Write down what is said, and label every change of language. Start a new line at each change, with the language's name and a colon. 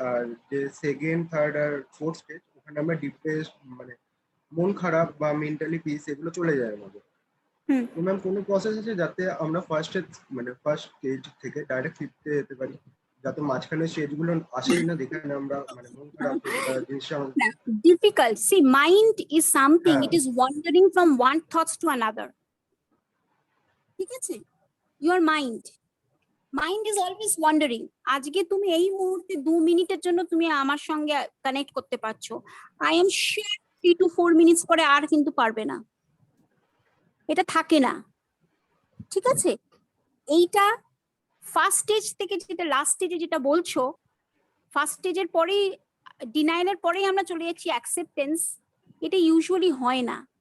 Bangla: আর যে second, third আর fourth stage ওখানে আমরা ডিপ্রেস মানে মন খারাপ বা মেন্টালি পিস এগুলো চলে যায় আমাদের। তো ম্যাম কোনো প্রসেস আছে যাতে আমরা ফার্স্ট স্টেজ থেকে ডাইরেক্ট ফিফথে যেতে পারি, যাতে মাঝখানে স্টেজগুলো আসেই না, যেখানে আমরা মানে মন খারাপ জিনিসটা
English: difficult. See, mind is something, it is wandering from one thoughts to another.
Bangla: ঠিক আছে,
English: your mind is always wandering.
Bangla: আজকে তুমি এই মুহূর্তে 2 মিনিটের জন্য তুমি আমার সঙ্গে কানেক্ট করতে পারছো,
English: I am sure
Bangla: 3 to 4 minutes পরে আর কিন্তু পারবে না, এটা থাকে না। ঠিক আছে, এইটা ফার্স্ট স্টেজ থেকে যেটা লাস্ট স্টেজে যেটা বলছো, ফার্স্ট স্টেজের পরেই ডিনায়ালের পরেই আমরা চলে যাচ্ছি অ্যাকসেপ্টেন্স, এটা ইউজুয়ালি হয় না।